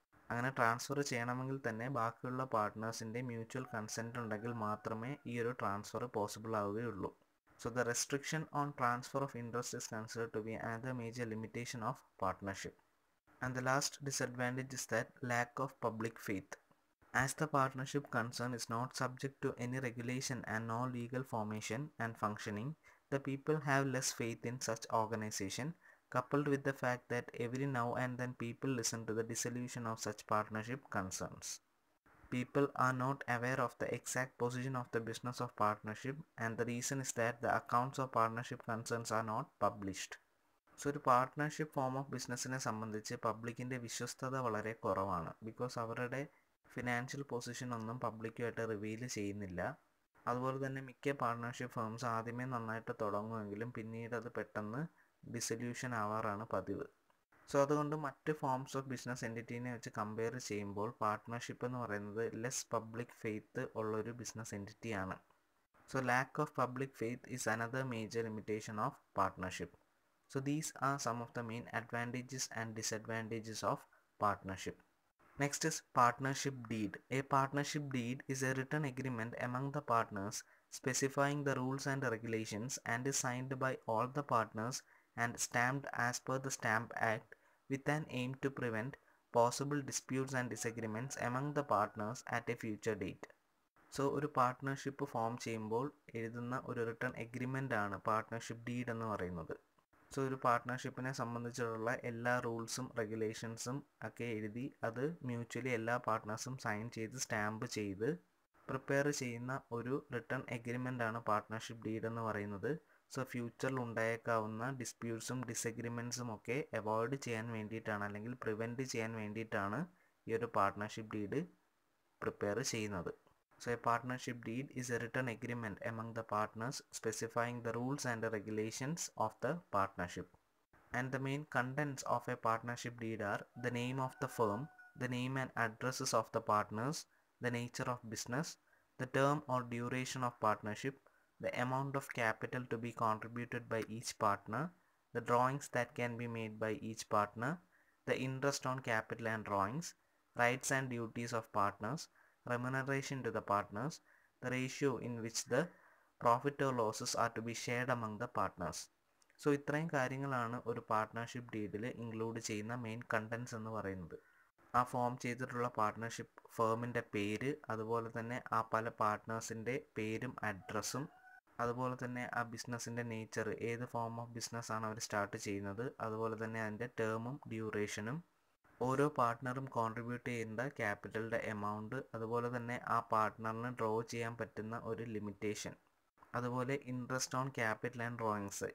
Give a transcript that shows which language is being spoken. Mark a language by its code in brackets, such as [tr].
[ml] അങ്ങനെ ട്രാൻസ്ഫർ ചെയ്യണമെങ്കിൽ തന്നെ ബാക്കിയുള്ള പാർട്ട്നേഴ്സിൻ്റെ മ്യൂച്വൽ കൺസെൻറ്റ് ഉണ്ടെങ്കിൽ മാത്രമേ ഈ ഒരു ട്രാൻസ്ഫർ പോസിബിൾ ആവുകയുള്ളൂ. So the restriction on transfer of interest is considered to B another major limitation of partnership. And the last disadvantage is that lack of public faith. [en] As the partnership concern is not subject to any regulation and no legal formation and functioning, the people have less faith in such organization, coupled with the fact that every now and then people listen to the dissolution of such partnership concerns. People are not aware of the exact position of the business of partnership, and the reason is that the accounts of partnership concerns are not published. [ml] So ഒരു partnership form of ബിസിനസ്സിനെ സംബന്ധിച്ച് പബ്ലിക്കിൻ്റെ വിശ്വസ്തത വളരെ കുറവാണ്. Because അവരുടെ financial position ഒന്നും പബ്ലിക്കുമായിട്ട് reveal ചെയ്യുന്നില്ല. അതുപോലെ തന്നെ മിക്ക പാർട്ട്ണർഷിപ്പ് ഫേംസ് ആദ്യമേ നന്നായിട്ട് തുടങ്ങുമെങ്കിലും പിന്നീട് അത് പെട്ടെന്ന് ഡിസൊല്യൂഷൻ ആവാറാണ് പതിവ്. സോ അതുകൊണ്ട് മറ്റ് ഫോംസ് ഓഫ് ബിസിനസ് എൻറ്റിറ്റീനെ വെച്ച് കമ്പയർ ചെയ്യുമ്പോൾ പാർട്ട്ണർഷിപ്പ് എന്ന് പറയുന്നത് ലെസ് പബ്ലിക് ഫെയ്ത്ത് ഉള്ളൊരു business എൻറ്റിറ്റിയാണ്. So lack of public faith is another major limitation of partnership. So these are some of the main advantages and disadvantages of partnership. [en] Next is partnership deed. A partnership deed is a written agreement among the partners specifying the rules and regulations and is signed by all the partners and stamped as per the Stamp Act with an aim to prevent possible disputes and disagreements among the partners at a future date. [ml] So ഒരു partnership form ചെയ്യുമ്പോൾ എഴുതുന്ന ഒരു written agreement ആണ് partnership deed എന്ന് പറയുന്നത്. So ഒരു പാർട്ട്ണർഷിപ്പിനെ സംബന്ധിച്ചുള്ള എല്ലാ റൂൾസും റെഗുലേഷൻസും ഒക്കെ എഴുതി അത് മ്യൂച്വലി എല്ലാ പാർട്ട്നേഴ്സും സൈൻ ചെയ്ത് സ്റ്റാമ്പ് ചെയ്ത് പ്രിപ്പയർ ചെയ്യുന്ന ഒരു റിട്ടൺ എഗ്രിമെൻ്റ് ആണ് പാർട്ട്ണർഷിപ്പ് ഡീഡ് എന്ന് പറയുന്നത്. സോ ഫ്യൂച്ചറിൽ ഉണ്ടായേക്കാവുന്ന ഡിസ്പ്യൂട്ട്സും ഡിസഗ്രിമെൻറ്റ്സും ഒക്കെ അവോയ്ഡ് ചെയ്യാൻ വേണ്ടിയിട്ടാണ്, അല്ലെങ്കിൽ പ്രിവെൻറ്റ് ചെയ്യാൻ വേണ്ടിയിട്ടാണ് ഈ ഒരു പാർട്ട്ണർഷിപ്പ് ഡീഡ് പ്രിപ്പയർ ചെയ്യുന്നത്. [en] So a partnership deed is a written agreement among the partners specifying the rules and the regulations of the partnership. And the main contents of a partnership deed are the name of the firm, the name and addresses of the partners, the nature of business, the term or duration of partnership, the amount of capital to be contributed by each partner, the drawings that can be made by each partner, the interest on capital and drawings, rights and duties of partners, remuneration to the partners, the ratio in which the profit or losses are to be shared among the partners. [ml] So ഇത്രയും കാര്യങ്ങളാണ് ഒരു partnership ഡീഡിൽ include ചെയ്യുന്ന main contents എന്ന് പറയുന്നത്. ആ form ചെയ്തിട്ടുള്ള partnership ഫേമിൻ്റെ പേര്, അതുപോലെ തന്നെ ആ പല പാർട്ട്നേഴ്സിൻ്റെ പേരും അഡ്രസ്സും, അതുപോലെ തന്നെ ആ ബിസിനസ്സിൻ്റെ നേച്ചർ, ഏത് ഫോം ഓഫ് ബിസിനസ്സാണ് അവർ സ്റ്റാർട്ട് ചെയ്യുന്നത്, അതുപോലെ തന്നെ അതിൻ്റെ ടേമും ഡ്യൂറേഷനും, ഓരോ പാർട്ട്ണറും കോൺട്രിബ്യൂട്ട് ചെയ്യേണ്ട ക്യാപിറ്റലിൻ്റെ എമൗണ്ട്, അതുപോലെ തന്നെ ആ പാർട്ട്ണറിന് ഡ്രോ ചെയ്യാൻ പറ്റുന്ന ഒരു ലിമിറ്റേഷൻ, അതുപോലെ interest on capital and drawings.